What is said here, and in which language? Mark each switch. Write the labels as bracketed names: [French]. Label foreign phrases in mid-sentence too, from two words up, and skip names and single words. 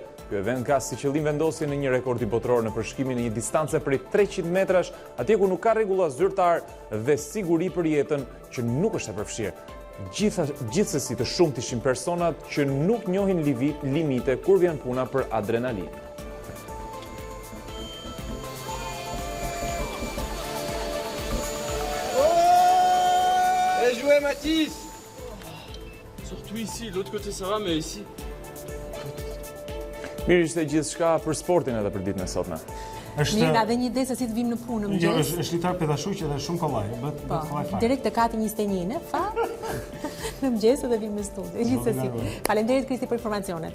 [Albanian] Ky event ka si qëllim vendosje në një rekord botror në përshkimin në një distancë prej 300 metrash, atje ku nuk ka rregulla zyrtar dhe siguri për jetën që nuk është e përfshirë. Gjithsesi të shumt ishin personat që nuk njohin limite kur vjen puna për adrenalinë. [French] Jouez Mathis! Surtout ici, l'autre côté ça va, mais ici. [Albanian] Mirë ishte gjithçka për sportin edhe për ditën e sotme. Mirë, nga dhe një ide se si të vim në punë në mëngjes. Jo, është litar pedashuq edhe shumë kollaj. Direkt te kati 21, fa. Në mëngjes edhe vim në studio. Gjithsesi. Faleminderit Kristi për informacionet.